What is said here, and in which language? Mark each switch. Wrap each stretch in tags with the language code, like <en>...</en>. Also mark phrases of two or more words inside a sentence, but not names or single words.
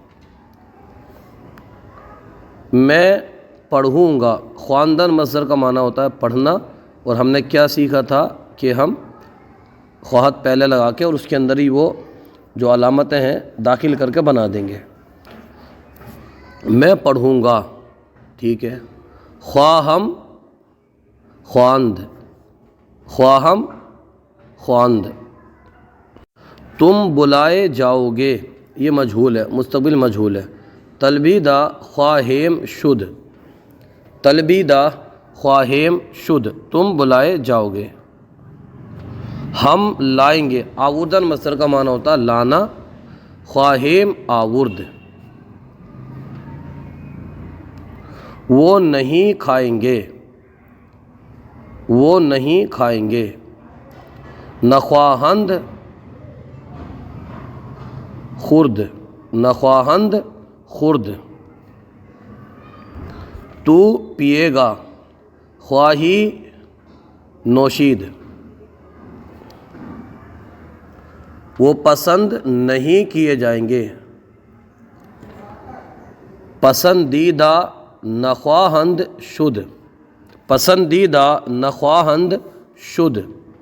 <ur>میں پڑھوں گا، خواندن مصدر کا معنی ہوتا ہے پڑھنا، اور ہم نے کیا سیکھا تھا کہ ہم خواہد پہلے لگا کے اور اس کے اندر ہی وہ جو علامتیں ہیں داخل کر کے بنا دیں گے۔ میں پڑھوں گا، ٹھیک ہے۔</ur> <fa>خواہم خواند، خواہم خواند۔</fa> <ur>تم بلائے جاؤ گے، یہ مجہول ہے، مستقبل مجہول ہے۔</ur> <fa>طلبیدہ خواہیم شد، طلبیدہ خواہیم شد</fa> <ur>تم بلائے جاؤ گے۔ ہم لائیں گے، آوردن مصدر کا معنی ہوتا ہے لانا،</ur> <fa>خواہیم آورد۔</fa> <ur>وہ نہیں کھائیں گے، وہ نہیں کھائیں گے۔</ur> <fa>نخواہند خورد، نخواہند خورد۔</fa> <ur>تو پیے گا،</ur> <fa>خواہی نوشید۔</fa> <ur>وہ پسند نہیں کیے جائیں گے،</ur> <fa>پسندیدہ نخواہند شد، پسندیدہ نخواہند شد۔</fa>